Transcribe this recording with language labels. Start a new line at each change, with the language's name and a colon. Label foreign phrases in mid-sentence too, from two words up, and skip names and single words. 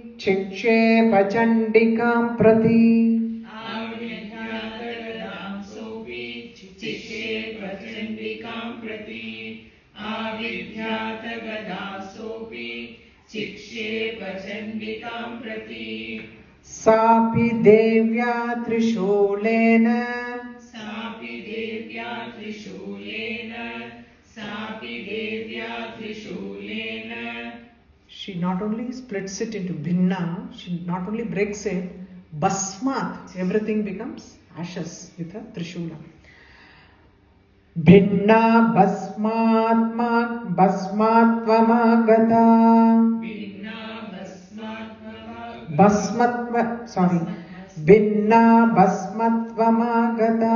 Sanskrit: चिक्षेप चण्डिकां प्रति. अविध्यत गदां सोऽपि. चिक्षेप चण्डिकां प्रति. अविध्यत गदां सोऽपि. चिक्षेप चण्डिकां प्रति. सापि देव्या त्रिशूलेन. सापि देव्या त्रिशूलेन. सापि देव्या त्रिशूलेन.
English: She not only splits it into bhinna, she not only breaks it, basmat, everything becomes ashes with her trishula.
Sanskrit: भिन्ना भस्मत्वमागता. भिन्ना भस्मत्वमागता.